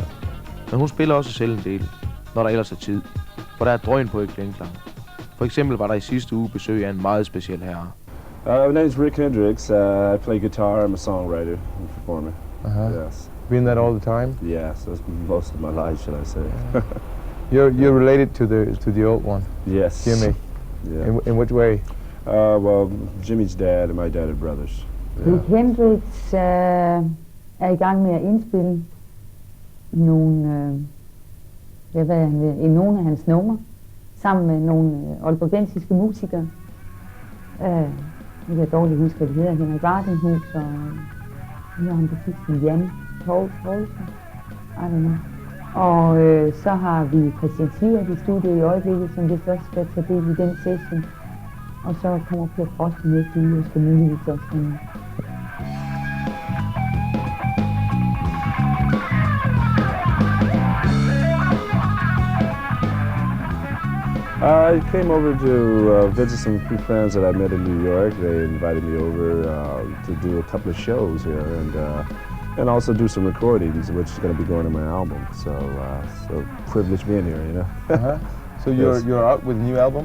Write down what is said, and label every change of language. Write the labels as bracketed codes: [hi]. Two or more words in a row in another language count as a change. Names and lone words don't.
[da] Men hun spiller også selv en del, når der ellers er tid. For der er drøn på i klingklang. For eksempel var der i sidste uge besøg af en meget speciel herre. [en] My name is Rick Hendricks. I play guitar. I'm a songwriter and performer. Yes. Been that all the time? Yes, that's most of my life, shall I say. You're related to the old one? Yes. Jimmy? Yeah. In which way? Well, Jimmy's dad and my dad are brothers. [da] Rick Hendricks er i gang med at indspille nogle af hans numre sammen med nogle aalborgensiske musikere. Jeg kan dårligt huske, hvad det hedder. Henrik Vardenhus og nu har han det sidste Jan Poulsen. Og så har vi Christian Sivert i studiet i øjeblikket, som det først skal tage del i den session. Og så kommer Per Frost i næste uge og skal muligvis også komme. [en] I came over to visit some few friends that I met in New York. They invited me over to do a couple of shows here and also do some recordings, which is going to be going on my album. So privileged being here, you know. So you're out with a new album?